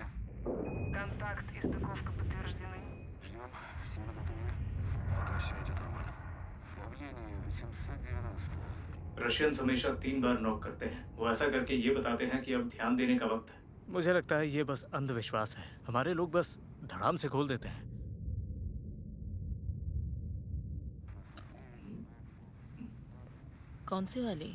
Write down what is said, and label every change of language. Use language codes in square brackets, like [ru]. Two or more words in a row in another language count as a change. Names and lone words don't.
[ru] Контакт и стыковка подтверждены. Ждем. Все готовы. Да, все идет нормально. Давление 890. [hi] रशियंस हमेशा 3 बार नॉक करते हैं। वो ऐसा करके ये बताते हैं कि अब ध्यान देने का वक्त है। मुझे लगता है ये बस अंधविश्वास है। हमारे लोग बस धड़ाम से खोल देते हैं। कौन सी वाली?